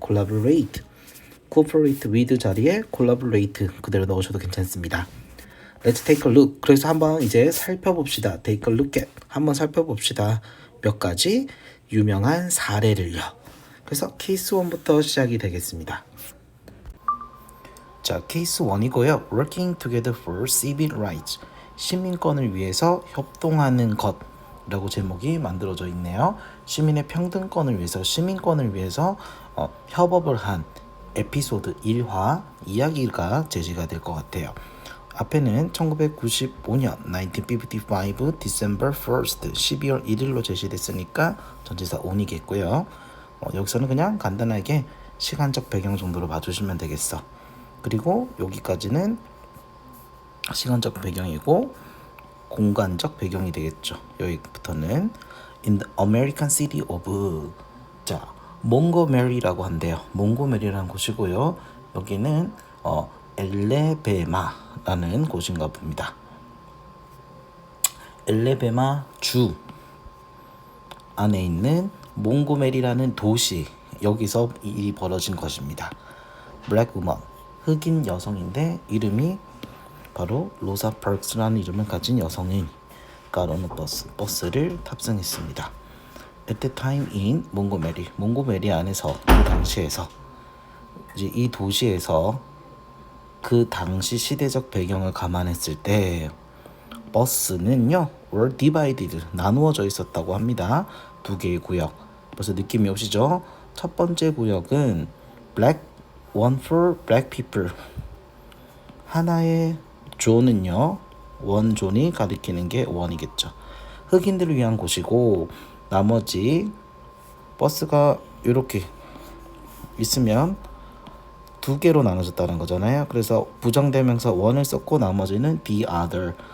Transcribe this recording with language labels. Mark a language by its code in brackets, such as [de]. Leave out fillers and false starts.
[ko] collaborate, cooperate with 자리에 collaborate 그대로 넣으셔도 괜찮습니다. [en] Let's take a look. [ko] 그래서 한번 이제 살펴봅시다. [en] Take a look at. [ko] 한번 살펴봅시다. 몇 가지 유명한 사례를요. 그래서 케이스 1부터 시작이 되겠습니다. 자, 케이스 1이고요. [en] Working together for civil rights. [ko] 시민권을 위해서 협동하는 것이라고 제목이 만들어져 있네요. 시민의 평등권을 위해서, 시민권을 위해서 협업을 한 에피소드 1화 이야기가 제시가 될 것 같아요. 앞에는 1995년 1955 December 1st 12월 1일로 제시됐으니까 전치사 on이겠고요. 여기서는 그냥 간단하게 시간적 배경 정도로 봐주시면 되겠어. 그리고 여기까지는 시간적 배경이고 공간적 배경이 되겠죠. [en] 여기부터는 In the American city of [ko] 자 몽고메리라고 한대요. 몽고메리라는 곳이고요. 여기는 엘레베마라는 곳인가 봅니다. 엘레베마 주 안에 있는 몽고메리라는 도시, 여기서 일이 벌어진 것입니다. [en] Black woman, [ko] 흑인 여성인데 이름이 바로 로사 파크스라는 이름을 가진 여성이 가로는 버스를 탑승했습니다. [en] At the time in [ko] 몽고메리 안에서 그 당시에서 이제 이 도시에서 그 당시 시대적 배경을 감안했을 때 버스는요 [en] were divided [ko] 나누어져 있었다고 합니다. 두 개의 구역. 벌써 느낌이 오시죠? 첫 번째 구역은 [en] black one for black people. [ko] 하나의 존은요 원존이 가리키는 게 원이겠죠. 흑인들을 위한 곳이고 나머지 버스가 이렇게 있으면 두 개로 나눠졌다는 거잖아요. 그래서 부정대명사 one을 썼고 나머지는 the other.